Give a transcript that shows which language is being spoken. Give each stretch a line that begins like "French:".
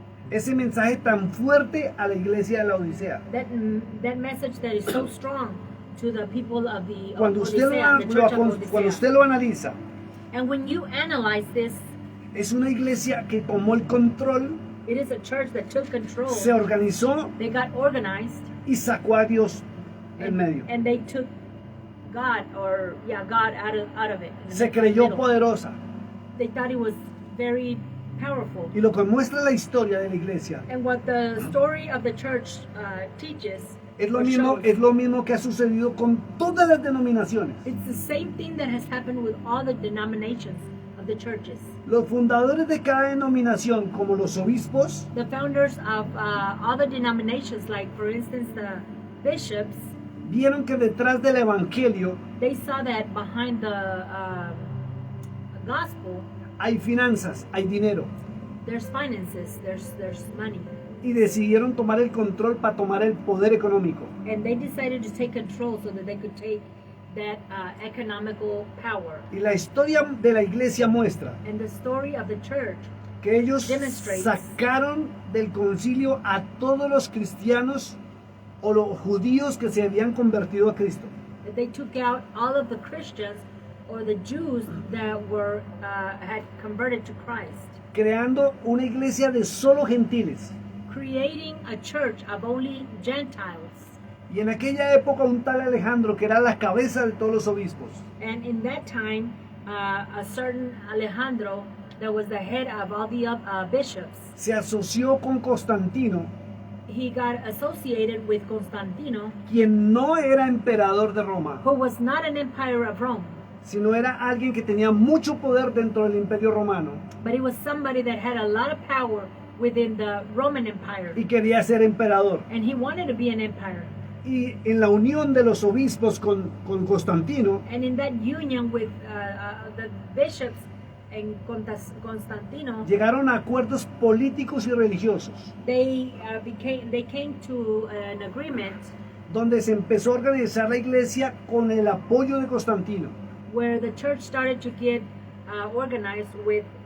Spanish: Ese mensaje tan fuerte a la iglesia de la Odisea.
English: That message that is so strong to the people of the
Spanish: Cuando usted
English: Odisea, the church of
Spanish: cuando
English: Odisea.
Spanish: usted lo analiza,
English: And when you analyze this,
Spanish: es una iglesia que tomó el control,
English: it is a church that took control.
Spanish: se organizó
English: They got organized,
Spanish: y sacó a Dios del medio.
English: and they took God out of it.
Spanish: Se creyó poderosa.
English: They thought it was very powerful.
Spanish: Y lo que muestra la historia de la iglesia
English: And what the story of the church teaches,
Spanish: es lo
English: or
Spanish: mismo,
English: shows,
Spanish: es lo mismo que ha sucedido con todas las denominaciones.
English: it's the same thing that has happened with all the denominations of the churches.
Spanish: Los fundadores de cada denominación, como los obispos,
English: The founders of all the denominations, like for instance the bishops,
Spanish: vieron que detrás del evangelio
English: they saw that behind the gospel,
Spanish: hay finanzas, hay dinero.
English: there's finances, there's money.
Spanish: Y decidieron tomar el control para tomar el poder económico.
English: And they decided to take control so that they could take that economical power.
Spanish: Y la historia de la iglesia muestra
English: And the story of the church,
Spanish: que ellos
English: Demonstrates.
Spanish: sacaron del concilio a todos los cristianos o los judíos que se habían convertido a Cristo.
English: that they took out all of the Christians or the Jews that were had converted to Christ,
Spanish: Creando una iglesia de solo gentiles.
English: creating a church of only Gentiles.
Spanish: Y en aquella época un tal Alejandro, que era la cabeza de todos los obispos,
English: And in that time, a certain Alejandro, that was the head of all the bishops,
Spanish: se asoció con Constantino,
English: he got associated with Constantino,
Spanish: quien no era emperador de Roma,
English: who was not an empire of Rome,
Spanish: sino era alguien que tenía mucho poder dentro del imperio romano
English: but he was somebody that had a lot of power within the Roman Empire,
Spanish: y quería ser emperador.
English: and he wanted to be an empire.
Spanish: Y en la unión de los obispos con Constantino,
English: And in that union with the bishops and Constantino,
Spanish: llegaron a acuerdos políticos y religiosos,
English: they came to an agreement
Spanish: donde se empezó a organizar la iglesia con el apoyo de Constantino.
English: where the church started to get organized with